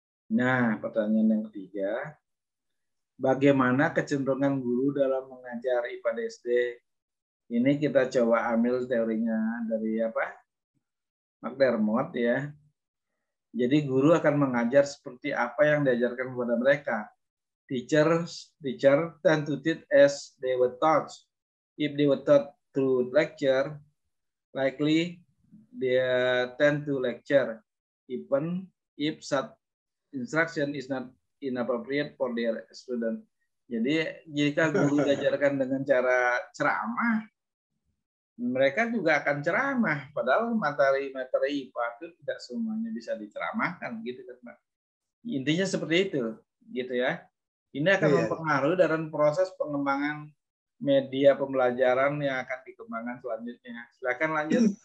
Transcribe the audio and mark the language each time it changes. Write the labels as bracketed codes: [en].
[id] Nah, pertanyaan yang ketiga, bagaimana kecenderungan guru dalam mengajar IPA SD? Ini kita coba ambil teorinya dari McDermott ya. Jadi guru akan mengajar seperti apa yang diajarkan kepada mereka. [en] Teacher tend to teach as they were taught. If they were taught through lecture, likely they tend to lecture, even if such instruction is not inappropriate for their student. [id] Jadi jika guru diajarkan dengan cara ceramah, mereka juga akan ceramah. Padahal materi IPA itu tidak semuanya bisa diceramahkan, gitu kan Pak. Intinya seperti itu, gitu ya. Ini akan mempengaruhi dalam proses pengembangan media pembelajaran yang akan dikembangkan selanjutnya. Silakan lanjut.